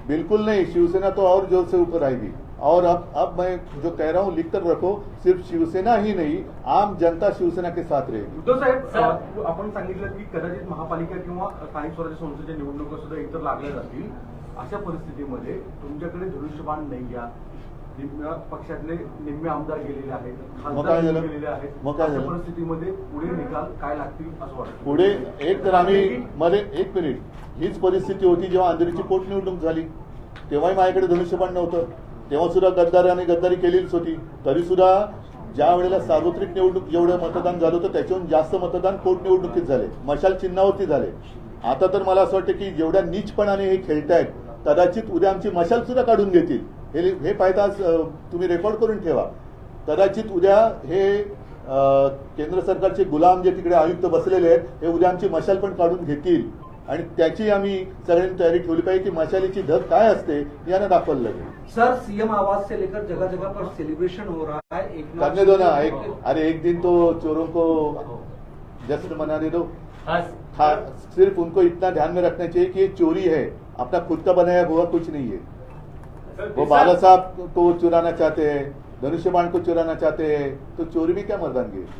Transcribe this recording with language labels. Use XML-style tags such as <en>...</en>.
<hi>बिल्कुल नहीं, शिवसेना तो और जोर से ऊपर आएगी। और अब मैं जो कह रहा हूँ लिख कर रखो, सिर्फ शिवसेना ही नहीं, आम जनता शिवसेना के साथ रहेगी।</hi> <mr>उद्धव साहेब, आपण सांगितलं की कदाचित महापालिका किंवा स्थानिक स्वराज्य संस्थेच्या निवडणुका सुद्धा इतर लागल्या जातील। अशा परिस्थितीमध्ये तुमच्याकडे धनुष्यबाण नाही या पक्षातले निम्मे आमदार गेलेले आहेत, खासदार गेलेले आहेत, अशा परिस्थितीमध्ये पुढे निकाल काय लागतील असं वाटतं? पुढे एक तर आम्ही मध्ये 1 मिनिट, हीच परिस्थिती होती जेव्हा अंधेरीची पोटनिवडणूक झाली, तेव्हाही माझ्याकडे धनुष्यबाण नव्हतं, तेव्हा सुद्धा गद्दारी केलेलीच होती। तरी सुद्धा ज्या वेळेला सार्वत्रिक निवडणूक जेवढं मतदान झालं होतं त्याच्याहून जास्त मतदान पोटनिवडणुकीत झाले, मशाल चिन्हावरती झाले। आता तर मला असं वाटतं की जेवढ्या नीचपणाने हे खेळतायत, कदाचित उद्या आमची मशाल सुद्धा काढून घेतील। हे पाहता तुम्ही रेकॉर्ड करून ठेवा। कदाचित उद्या हे केंद्र सरकारचे गुलाम जे तिकडे आयुक्त बसलेले आहेत, हे उद्या आमची मशाल पण काढून घेतील, आणि त्याची आम्ही सगळ्यांनी तयारी ठेवली पाहिजे की मशालीची धग काय असते यांना दाखवलं लागेल।</mr> <hi>सर, सीएम आवास से लेकर जगह जगह पर सेलिब्रेशन हो रहा है। करने दो ना, एक दिन तो चोरों को जश्न मनाने दो। सिर्फ उनको इतना ध्यान में रखना चाहिए कि ये चोरी है, अपना खुद का बनाया हुआ कुछ नहीं है। वो बाला साहब को चुराना चाहते हैं, धनुष्यबाण को चुराना चाहते हैं, तो चोरी भी क्या मर्दानगी।</hi>